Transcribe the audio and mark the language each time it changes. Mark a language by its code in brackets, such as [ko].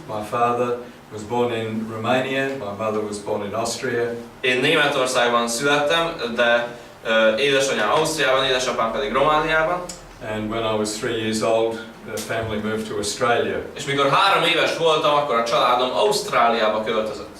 [en] My father was born in Romania. My mother was born in Austria. [hu] Én Németországban születtem, de édesanyám Ausztriában, édesapám pedig Romániában. [en] And when I was 3 years old, the family moved to Australia. [hu] És mikor 3 éves voltam, akkor a családom Ausztráliába költözött.